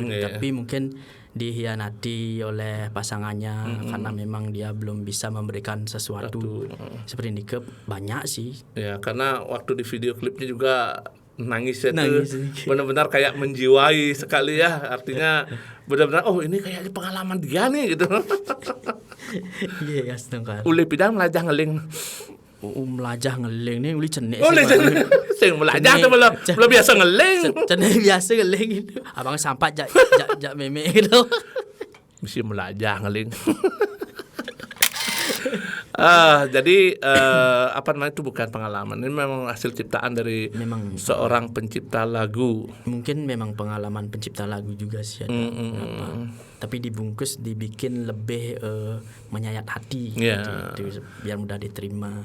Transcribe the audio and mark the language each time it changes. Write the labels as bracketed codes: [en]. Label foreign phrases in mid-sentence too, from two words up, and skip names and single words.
[id] Tapi mungkin dihianati oleh pasangannya karena memang dia belum bisa memberikan sesuatu seperti ini. Banyak sih. Ya karena waktu di video klipnya juga nangis itu benar-benar kayak menjiwai sekali ya, artinya benar-benar ini kayak pengalaman dia nih gitu. Iya setengah. [ban] Uli pidang melajah ngeling. Melajah ngeling nih uli cenek. Sing melajah [id] tuh belum biasa [ban] ngeling. Cenek biasa ngeling itu. [id] Abang sampai [ban] jak meme [id] gitu. [ban] Mesti melajah ngeling. [id] Jadi apa namanya, itu bukan pengalaman, ini memang hasil ciptaan dari seorang pencipta lagu. Mungkin memang pengalaman pencipta lagu juga sih ada. Tapi dibungkus dibikin lebih menyayat hati gitu, biar mudah diterima.